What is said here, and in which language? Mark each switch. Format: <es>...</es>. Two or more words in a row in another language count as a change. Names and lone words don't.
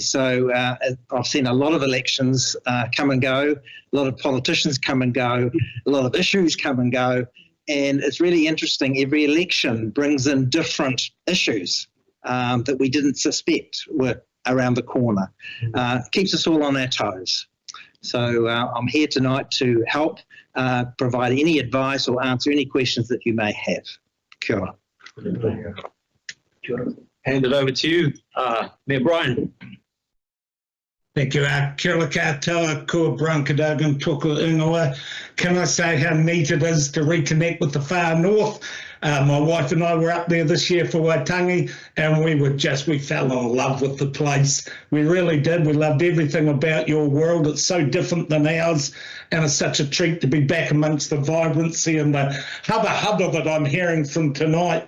<en>So I've seen a lot of elections come and go, a lot of politicians come and go, a lot of issues come and go, and it's really interesting. Every election brings in different issues that we didn't suspect were around the corner. Keeps us all on our toes. So I'm here tonight to help provide any advice or answer any questions that you may have.</en> <mi>Kia ora.</mi> <en>Hand it over to you, Mayor Brian. Thank you.</en> <mi>Kia ora katoa, ko Brankadogan, toko ingoa.</mi> <en>Can I say how neat it is to reconnect with the far north? My wife and I were up there this year for Waitangi, and we fell in love with the place. We really did. We loved everything about your world. It's so different than ours, and it's such a treat to be back amongst the vibrancy and the hubba that I'm hearing from tonight.</en>